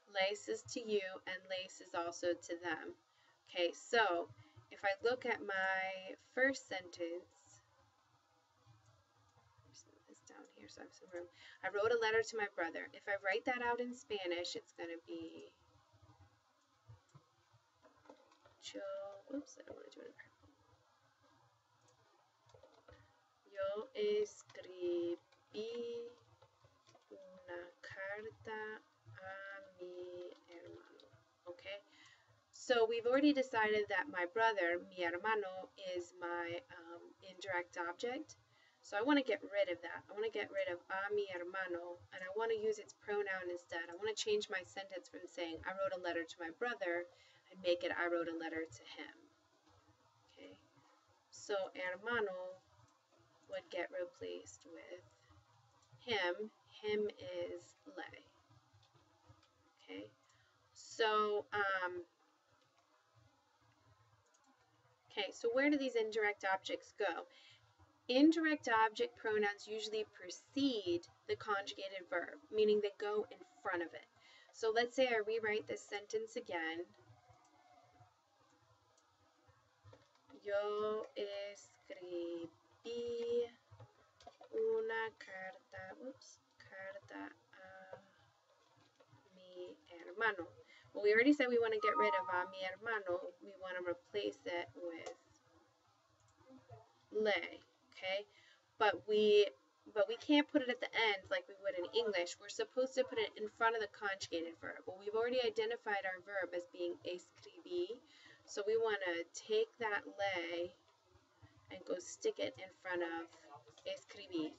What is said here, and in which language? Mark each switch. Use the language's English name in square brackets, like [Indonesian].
[English] Lace is to you, and lace is also to them. Okay, so if I look at my first sentence, this down here so I have some room. I wrote a letter to my brother. If I write that out in Spanish, it's going to be oops, I don't want to do it in purple. [Spanish] Yo escribí una carta a mi hermano. [English] Okay, so we've already decided that my brother, [Spanish] mi hermano, [English] is my indirect object. So I want to get rid of that. I want to get rid of [Spanish] a mi hermano, [English] and I want to use its pronoun instead. I want to change my sentence from saying I wrote a letter to my brother and make it I wrote a letter to him. Okay, so hermano would get replaced with him. Him is le. Okay. So, so where do these indirect objects go? Indirect object pronouns usually precede the conjugated verb, meaning they go in front of it. So let's say I rewrite this sentence again. [Spanish] Yo escribí una carta a mi hermano. [English] Well, we already said we want to get rid of [Spanish] a mi hermano. [English] We want to replace it with le, okay? But we can't put it at the end like we would in English. We're supposed to put it in front of the conjugated verb. Well, we've already identified our verb as being escribí, so we want to take that le and go stick it in front of escribí.